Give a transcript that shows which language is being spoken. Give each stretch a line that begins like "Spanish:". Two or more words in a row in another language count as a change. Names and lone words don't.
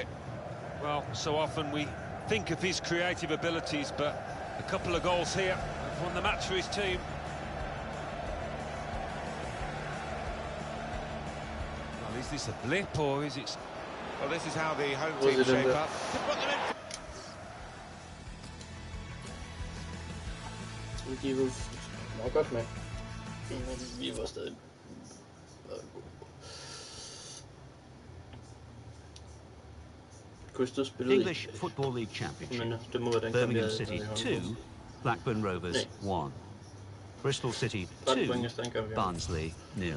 English: Well, so often we think of his creative abilities, but a couple of goals here have won the match for his team. Well, is this a blip, or is it... Well, this is how the home team shape up. To put them in...
Danish: De var meget godt med. Men vi var stadig
English: English Football League Championship. Birmingham City 2, Blackburn Rovers 1. Bristol City 2, Barnsley 0.